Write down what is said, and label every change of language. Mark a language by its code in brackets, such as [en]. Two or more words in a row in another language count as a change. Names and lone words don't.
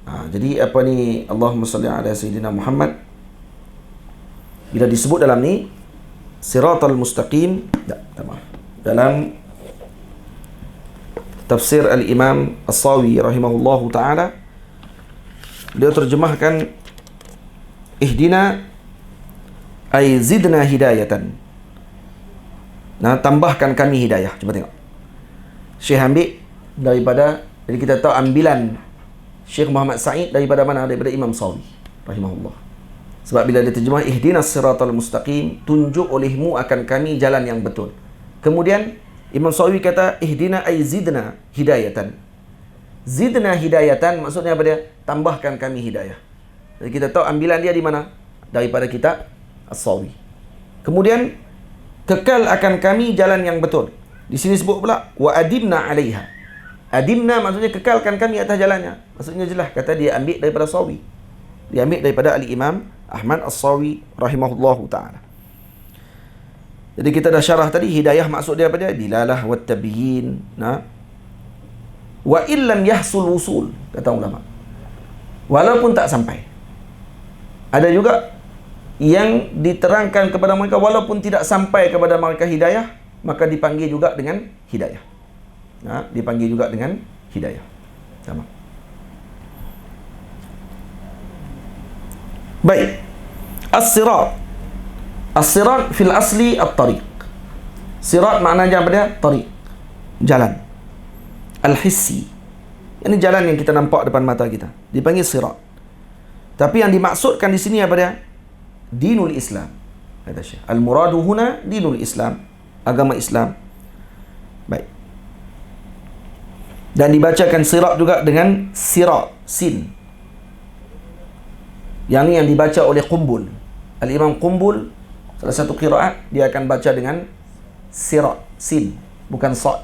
[ms] Jadi apa ni, [ar] اللهم صل على سيدنا محمد, [ms] bila disebut dalam ni [ar] الصراط المستقيم, [ms] dalam tafsir al-Imam As-Sawi [ar] رحمه الله تعالى, [ms] dia terjemahkan [ar] اهدنا أي زدنا هداية. [ms] Tambahkan kami hidayah. Cuba tengok. Syekh ambil daripada, jadi kita tahu ambilan Syekh Muhammad Sa'id daripada mana? Daripada Imam Sawi rahimahullah. Sebab bila dia terjemah [ar] اهدنا الصراط المستقيم, [ms] tunjuk olehmu akan kami jalan yang betul. Kemudian Imam Sawi kata [ar] اهدنا أي زدنا هداية. زدنا هداية [ms] maksudnya apa dia? Tambahkan kami hidayah. Jadi kita tahu ambilan dia di mana? Daripada kitab As-Sawi. Kemudian kekal akan kami jalan yang betul. Di sini sebut pula [ar] وأدمنا عليها. [ms] Adimna maksudnya kekalkan kami atas jalannya. Maksudnya jelas, kata dia ambil daripada Sawi. Dia ambil daripada al-Imam Ahmad As-Sawi [ar] رحمه الله تعالى. [ms] Jadi kita dah syarah tadi, hidayah maksud dia apa dia? [ar] دلالة وتبيين وإن لم يحصل وصول, [ms] kata ulama. Walaupun tak sampai. Ada juga yang diterangkan kepada mereka walaupun tidak sampai kepada mereka hidayah, maka dipanggil juga dengan hidayah. Dipanggil juga dengan hidayah. Sama. Baik. As-sirat. [ar] الصراط في الأصل الطريق. [ms] Sirat maknanya apa dia? Tariq. Jalan. Al-hissi. Ini jalan yang kita nampak depan mata kita. Dipanggil sirat. Tapi yang dimaksudkan di sini apa dia? [ar] دين الإسلام. [ms] Kata Syekh. [ar] المراد هنا دين الإسلام. [ms] Agama Islam. Baik. Dan dibacakan sirat juga dengan sirat, sin. Yang ni yang dibaca oleh Qumbul. Al-Imam Qumbul, salah satu qiraat, dia akan baca dengan sirat, sin, bukan sad.